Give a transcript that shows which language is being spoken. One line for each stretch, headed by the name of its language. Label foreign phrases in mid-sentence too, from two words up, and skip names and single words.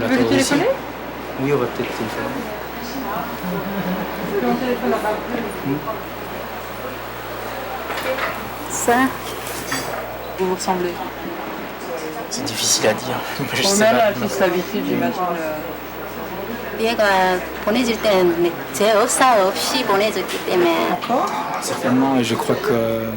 French: Vous voulez téléphoner? Oui, on va peut-être téléphoner. Ça, Vous vous ressemblez. C'est difficile à dire. Je On sais a pas. la plus l'habitude, j'imagine.
Korean: 얘가 보내줄 때는 제 의사 없이 보내줬기 때문에
French: Certainement, et je crois que